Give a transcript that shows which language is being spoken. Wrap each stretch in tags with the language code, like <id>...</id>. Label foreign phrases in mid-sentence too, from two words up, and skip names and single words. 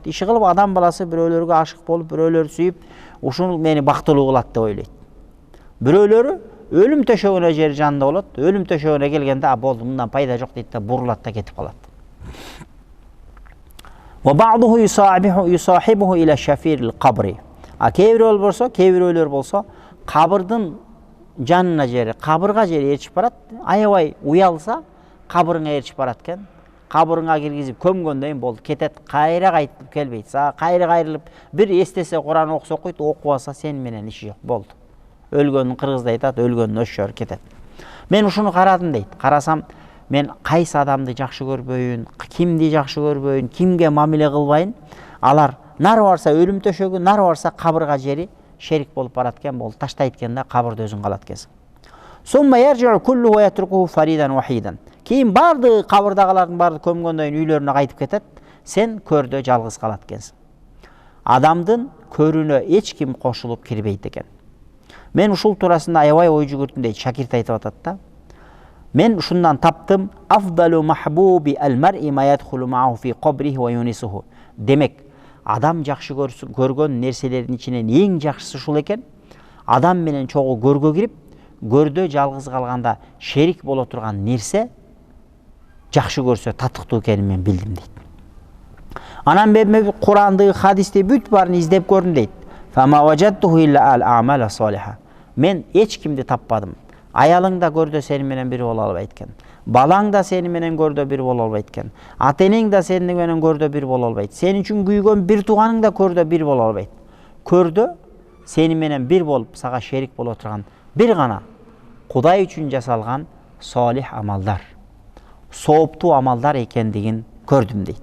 <ky>Иши кылып адам баласы бирөөлөргө ашык болуп, бирөөлөрдү сүйүп, ушул мени бактылуу кылат деп ойлойт. Бирөөлөрү өлүм төшөгүнө жери жанында болот, өлүм төшөгүнө келгенде болду, мындан пайда жок дейт да, бурулат да кетип калат.</ky> <ar>وبعضه يصاحبه إلى شفير القبر.</ar> <ky>Кээ бирөөлөр болсо, кабырдын жанына жери, кабырга жери ээрчип барат, аябай уялса, кабырыңа ээрчип барат экен. Кабырыңа киргизип көмгөндөн кийин болду, кетет, кайра кайтып келбейт. Кайра кайрылып, бир эстесе Куран окуса окуйт, окубаса сен менен иши жок, болду. Өлгөнүн кыргызда айтат, өлгөнүн өшөр кетет. Мен ушуну карадым дейт. Карасам, мен кайсы адамды жакшы көрбөйүн, кимди жакшы көрбөйүн, кимге мамиле кылбайын, алар нары барса өлүм төшөгү, нары барса кабырга жери шерик болуп барат экен, болду. Таштайт экен да, кабырда өзүң калат экенсиң.</ky> <ar>ثم يرجع الكل ويتركه فريدا وحيدا.</ar> <ky>Кийин барды кабырдагылардын барды көмгөндөн кийин үйлөрүнө кайтып кетет, сен көрдө жалгыз калат экенсиң. Адамдын көрүнө эч ким кошулуп кирбейт экен. Мен ушул туурасында аябай ой жүгүрдүм дейт, шакирт айтып атат да. Мен ушундан таптым,</ky> <ar>أفضل محبوب المرء ما يدخل معه في قبره ويؤنسه.</ar> <ky>Демек, адам жакшы көргөн нерселердин ичинен эң жакшысы ушул экен. Адам менен чогуу көргө кирип, көрдө жалгыз калганда шерик боло турган нерсе жакшы көрсө татыктуу экенин мен билдим дейт. Анан мен Куранды, хадисти бүт баарын издеп көрдүм дейт.</ky> <ar>فما وجدته إلا الأعمال الصالحة.</ar> <ky>Мен эч кимди таппадым. Аялың да көрдө сени менен бир боло албайт экен. Балаң да сени менен көрдө бир боло албайт экен. Ата-энең да сени менен көрдө бир боло албайт. Сен үчүн күйгөн бир тууганың да көрдө бир боло албайт. Көрдө сени менен бир болуп сага шерик боло турган бир гана Кудай үчүн жасалган салих амалдар, сооптуу амалдар экендигин көрдүм дейт.</ky>